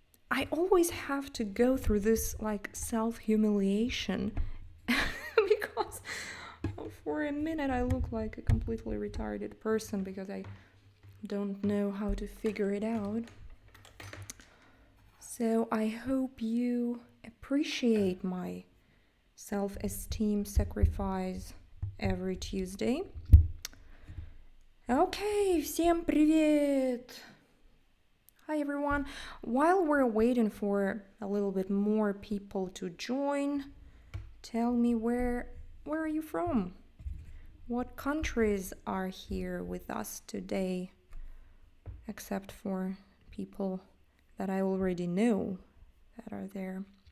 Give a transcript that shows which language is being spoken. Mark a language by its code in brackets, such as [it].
[en] I always have to go through this like self-humiliation because for a minute I look like a completely retarded person because I don't know how to figure it out. So I hope you appreciate my self-esteem sacrifice every Tuesday. [ru] Okay, всем привет! [en] Hi everyone. While we're waiting for a little bit more people to join, tell me where are you from? What countries are here with us today? Except for people that I already know that are there.